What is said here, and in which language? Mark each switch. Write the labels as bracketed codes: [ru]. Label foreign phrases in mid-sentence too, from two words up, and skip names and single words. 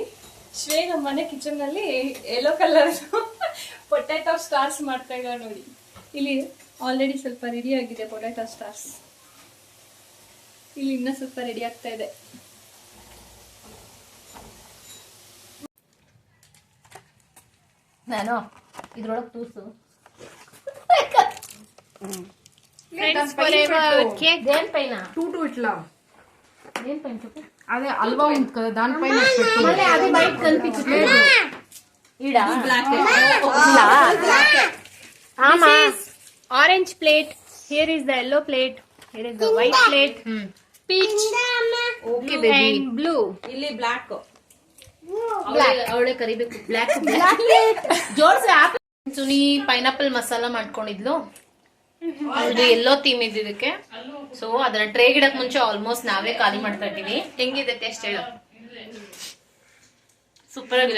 [kn] ಶ್ವೇ ನಮ್ಮ ಮನೆ ಕಿಚನ್ ನಲ್ಲಿ [en] yellow colour potato stars [kn] ಮಾಡ್ತಾ ಇದ್ದಾರೆ ನೋಡಿ. ಇಲ್ಲಿ ಆಲ್ರೆಡಿ ಸ್ವಲ್ಪ ರೆಡಿ ಆಗಿದೆ [en] potato stars. [kn] ಇಲ್ಲಿ ಇನ್ನೂ ಸ್ವಲ್ಪ ರೆಡಿ ಆಗ್ತಾ ಇದೆ. ನಾನು ಇದ್ರೊಳಗೆ ತೂಸು [te] దేని పైన టూ ఇట్లా దేని పైన చెప్పు. అదే హల్వా ఉంది కదా దానిపైన పెట్టు. మళ్ళీ అది బయట కనిపించట్లేదు. ఈడ బ్లాక్. [en] This is orange plate. Here is the yellow plate. Here is the white plate. Peach okay baby and blue. [kn] ಇಲ್ಲಿ ಬ್ಲಾಕ್ ಅವಳೆ ಕರಿಬೇಕು. ಬ್ಲಾಕ್ ಜೋಡ್ಸಿ ಸುನಿ ಪೈನಾಪಲ್ ಮಸಾಲ ಮಾಡ್ಕೊಂಡಿದ್ಲು. ಅವ್ರದ್ದು [en] yellow theme [kn] ಇದ್ದಿದ್ದಕ್ಕೆ. ಸೊ ಅದನ್ನ ಟ್ರೇ ಗಿಡಕ್ ಮುಂಚೆ ಆಲ್ಮೋಸ್ಟ್ ನಾವೇ ಖಾಲಿ ಮಾಡ್ತಾ ಇದ್ದೀವಿ. ಹೆಂಗಿದೆ ಟೇಸ್ಟ್ ಹೇಳು? ಸೂಪರ್ ಆಗಿದೆ.